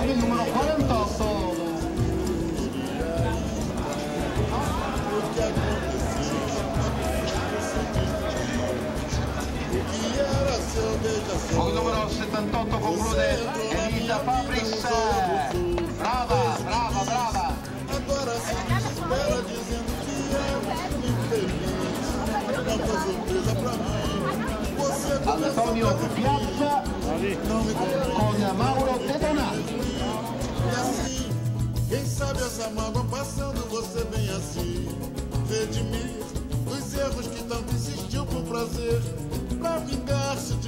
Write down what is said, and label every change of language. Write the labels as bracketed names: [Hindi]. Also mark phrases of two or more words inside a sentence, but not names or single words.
[Italian] Il numero 48. [Portuguese] O que aconteceu? O que era seu, veja só. [Italian] Con il numero 78 conclude Elisa Fabris. Brava, brava, brava. [Portuguese] Agora se desespera dizendo que é infeliz. Não foi surpresa pra mim. Você Antonio Piazza não me [Italian] con Mauro Tetona. [Portuguese] E assim, quem sabe essa mágoa passando, você vem assim redimir os erros que tanto insistiu por prazer, pra vingar-se de mim.